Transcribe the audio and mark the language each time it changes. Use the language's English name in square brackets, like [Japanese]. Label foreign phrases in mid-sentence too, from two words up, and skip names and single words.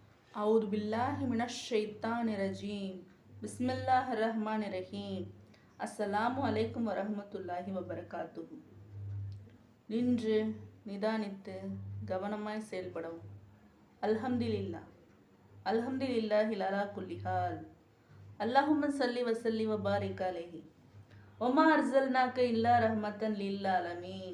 [Arabic] أعوذ بالله من الشيطان الرجيم بسم الله الرحمن الرحيم السلام عليكم ورحمة الله وبركاته. [Tamil] நின்று நிதானித்து கவனமாய் செயல்படவும். [Arabic] الحمد لله الحمد لله على كل حال. اللهم صل وسلم وبارك عليه وما أرسلناك إلا رحمة للعالمين.